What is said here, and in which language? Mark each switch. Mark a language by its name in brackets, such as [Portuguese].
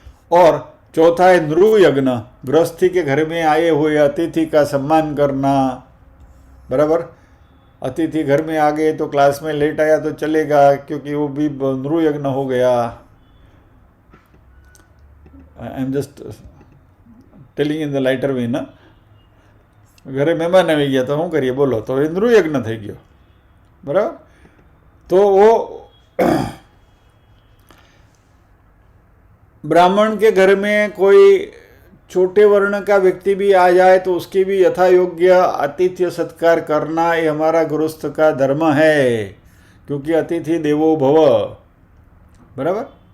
[Hindi] और चौथा है नृ यज्ञ, गृहस्थी के घर में आए हुए अतिथि का सम्मान करना, बराबर। अतिथि घर में आ गए तो क्लास में लेट आया तो चलेगा, क्योंकि वो भी नृ यज्ञ हो गया। [English] I am just telling in the lighter way ना। [Gujarati] घरे મહેમાન આવી ગયા તો શું કરીએ બોલો, તો એ નૃ યજ્ઞ થઈ ગયો, બરાબર। [Hindi] તો वो ब्राह्मण के घर में कोई छोटे वर्ण का व्यक्ति भी आ जाए तो उसकी भी यथा योग्य आतिथ्य सत्कार करना, ये हमारा गृहस्थ का धर्म है, क्योंकि अतिथि देवो भव, बराबर।